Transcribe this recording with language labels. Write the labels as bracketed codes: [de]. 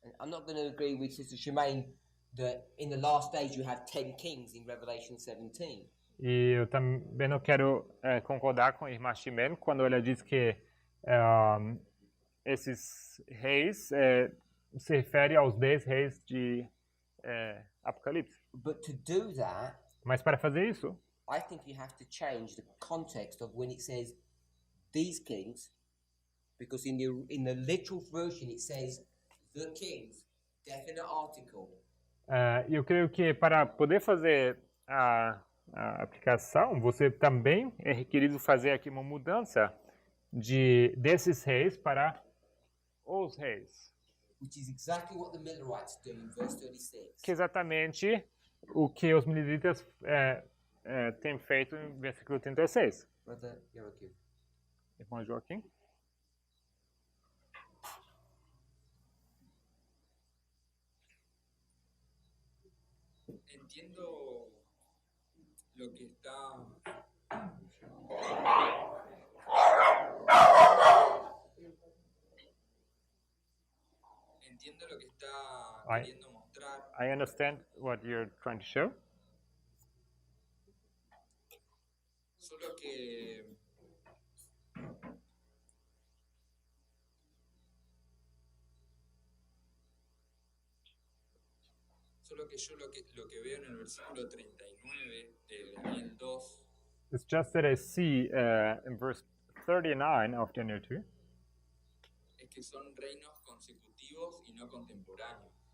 [en] And I'm not going to agree with Sister Shemaine that in the last days you have 10 kings in Revelation 17. [pt] E eu também não quero concordar com a irmã Shimene quando ela diz que esses reis se refere aos 10 reis de Apocalipse. [en] But to do that, [pt] Mas para fazer isso, [en] I think you have to change the context of when it says these kings, because in the literal version it says the kings, definite article. [pt] eu creio que para poder fazer a aplicação, você também é requerido fazer aqui uma mudança desses reis para os reis. [en] Which is exactly what the Millerites do in verse 36. [pt] Que é exatamente o que os mileritas têm feito em versículo 36. [en] Brother Yoroku. [pt] Irmão Joaquim? [es] Entiendo lo que está. Entiendo lo que está Ay. queriendo mostrar. [en] I understand what you're trying to show. [es] Solo que yo lo que veo en el versículo 39 de Daniel 2 [en] It's just that I see in verse 39 of Daniel 2 [es] es que son reinos consecutivos y no contemporáneos.